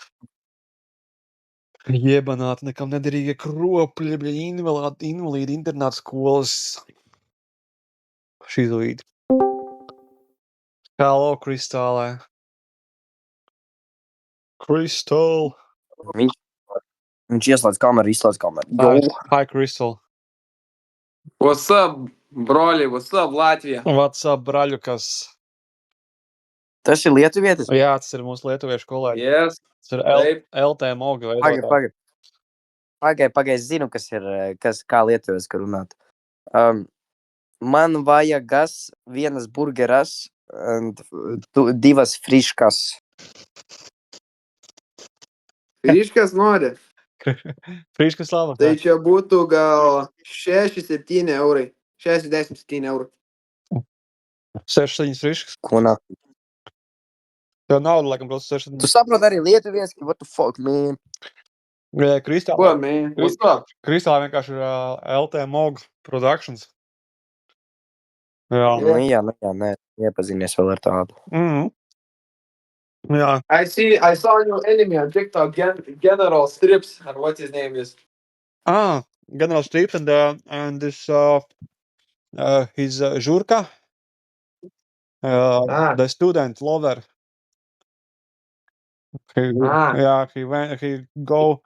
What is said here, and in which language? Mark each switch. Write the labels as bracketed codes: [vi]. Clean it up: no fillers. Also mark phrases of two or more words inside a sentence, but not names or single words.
[lv] Iebanāti nekam nederīgie kropļi, bļaļ, invalīdi, internāta skolas. Šizoīdi. Hello, Kristālē. Kristāl. Viņš ieslēdz kameru, izslēdz kameru. [en] Hi, Kristāl. What's up, broļi? What's up, Latvija? What's up, [lv] braļukas? Tas ir lietuvietis? Jā, tas ir mūsu lietuviešu kolēģi. [en] Yes. [lv] Tas ir [lt] Taip. [lv] LT Moga veidotāji. Pagai, es zinu, kā lietuvietis, ka runāt. [lt] Man vajagas vienas burgeras un 2 friškas. Friškas nori. Friškas laba. Tai čia būtų gal 6-7 eurai. 6-10 eurų. 6-7 friškas. [lv] Ko nā? Tev nauda, laikam, protams, 6-7. Tu saproti arī lietuvietis, [en] what the fuck, man? [lv] Ko, Kristālē [en] man? What's up? [lv] vienkārši ir LT Moga Productions. Jā. Nu jā, nē, iepazinies vēl ar tādu. Jā. [en] I saw a new enemy on TikTok, General Strips, and what his name is. General Strips and this his Žurka. The student lover. He go.